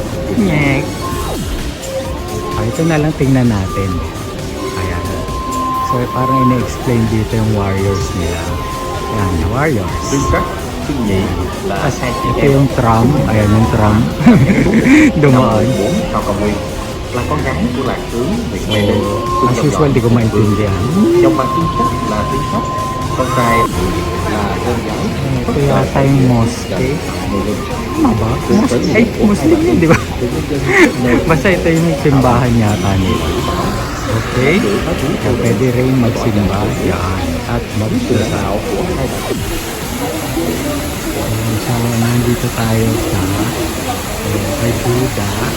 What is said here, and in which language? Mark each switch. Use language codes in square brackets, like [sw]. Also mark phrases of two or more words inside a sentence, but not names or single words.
[tl] Nyek! Ito na lang tingnan natin. Ayan. So parang ina-explain dito yung warriors nila. Ayan, warriors. Ito yung tram. Ayan yung tram. Dumaan. [vi] là con gái của lạc tướng Nguyễn Mây Linh. [en] As usual, [tl] di ko maintindihan. [vi] Trong bằng tính chất là tiếng Pháp, con trai là con gái. [tl] Ito yata yung mosque. Tama ba? Ay, Muslim yun, di ba? Basta ito yung simbahan yata nila. Okay? So, pwede rin magsimba yan at magdasal. So, nandito tayo sa kay Buddha.